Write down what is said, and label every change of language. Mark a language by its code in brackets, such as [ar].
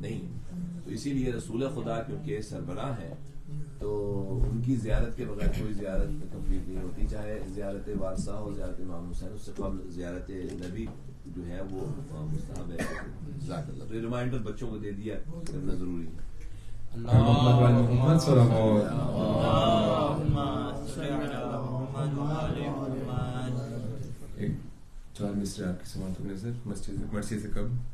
[ur] تو اسی لیے رسول خدا کیونکہ سربراہ ہیں تو ان کی زیارت کے بغیر کوئی زیارت کمپلیٹ نہیں ہوتی، چاہے زیارت وارثہ ہو، زیارت امام حسین، اس سے قبل زیارت نبی جو ہے وہ مستحب ہے. جزاک اللہ. تو یہ ریمائنڈر بچوں کو دے دیا کرنا ضروری ہے. محمد صلوات. [ar] اللهم صل على محمد وآل محمد. [ur] ایک 4 مصرے آپ کی سماعت ہونے سے مرسی سے قبل.